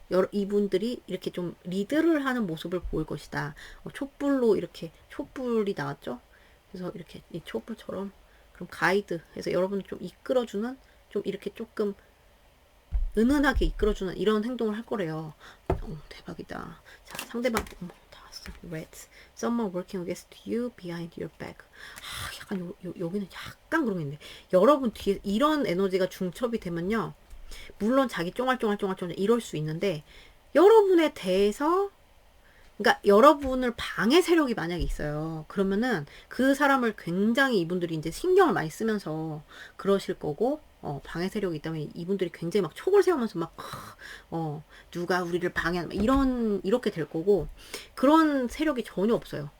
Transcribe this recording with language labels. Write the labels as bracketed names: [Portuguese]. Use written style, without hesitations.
[Korean] 이분들이 이렇게 좀 리드를 하는 모습을 보일 것이다. 촛불로 이렇게 촛불이 나왔죠. 그래서 이렇게 이 촛불처럼 그럼 가이드 해서 여러분을 좀 이끌어주는, 좀 이렇게 조금 은은하게 이끌어주는 이런 행동을 할 거래요. 대박이다. 자, 상대방 다 왔어. Red. [English] Someone working against you behind your back. [Korean] 약간 여기는 약간 그런 게 있는데, 여러분 뒤에 이런 에너지가 중첩이 되면요, 물론 자기 쫑알쫑알쫑알쫑알 이럴 수 있는데, 여러분에 대해서, 그러니까 여러분을 방해 세력이 만약에 있어요. 그러면은 그 사람을 굉장히 이분들이 이제 신경을 많이 쓰면서 그러실 거고, 방해 세력이 있다면 이분들이 굉장히 막 촉을 세우면서 막, 누가 우리를 방해하는, 이렇게 될 거고, 그런 세력이 전혀 없어요.